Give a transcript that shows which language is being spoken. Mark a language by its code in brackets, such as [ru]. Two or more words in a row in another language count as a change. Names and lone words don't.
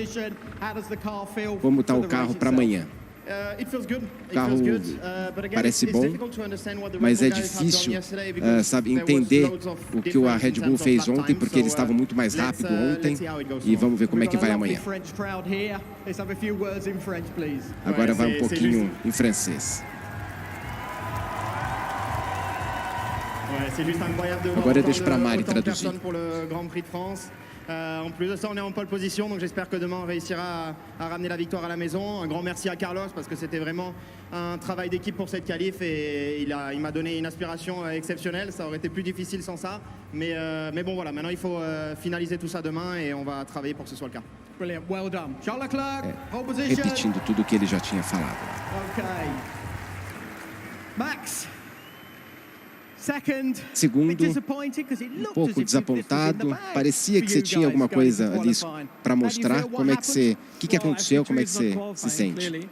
[pt] Como está o carro para amanhã? O carro parece bom, mas é difícil entender o que a Red Bull fez ontem, porque eles estavam muito mais rápido ontem, e vamos ver como é que vai amanhã. Agora vai um pouquinho em francês. Agora eu deixo para a Mari traduzir. [fr] En plus de ça, on est en [en] pole position, [fr] donc j'espère que demain on réussira à ramener la victoire à la maison. Un grand merci à Carlos parce que c'était vraiment un travail d'équipe pour cette qualif et il m'a donné une inspiration exceptionnelle. Ça aurait été plus difficile sans ça, mais bon voilà, maintenant il faut finaliser tout ça demain et on va travailler pour que ce soit le cas. [en] Brilliant, well done. Charles Leclerc, pole position. [pt] Repetindo tudo que ele já tinha falado. Okay. Max. Segundo, um pouco desapontado. Parecia que você tinha alguma coisa ali para mostrar. Como é que o que aconteceu? Como é que você se sente?